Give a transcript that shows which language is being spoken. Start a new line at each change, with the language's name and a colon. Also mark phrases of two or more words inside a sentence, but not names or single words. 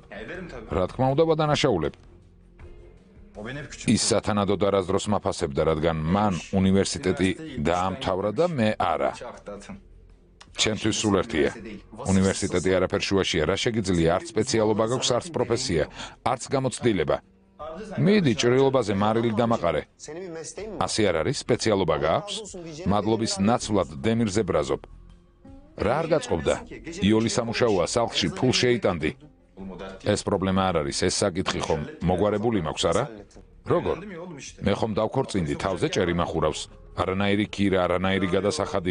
Georgian: რა თქმა უნდა, ვადანაშაულებ. ის სათანადოდ არასდროს მაფასებდა, რადგან მან უნივერსიტეტი დაამთავრა და მე არა. ჩემთვის სულ ერთია. უნივერსიტეტი არაფერ შუაშია, რა შეგიძლია, არც სპეციალობა გაქვს, არც პროფესია, არც გამოცდილება. მიდი ჭრილობაზე მარილი დამაყარე.
Turkish: Senin bir mesleğin mi?
Georgian: ასე არ არის, სპეციალობა გააქვს? მადლობის ნაცვლად დემირზე ბრაზობ. რა არ გაწყობდა? იოლი სამუშაოა, სახლში ფულ შეიტანდი. ეს პრობლემა არ არის, ეს საკითხი ხომ მოგვარებული მაქვს, არა? როგორ? მე ხომ დავქორწინდი, თავზე ჭერი მახურავს. არანაირი კირა, არანაირი გადასახადი.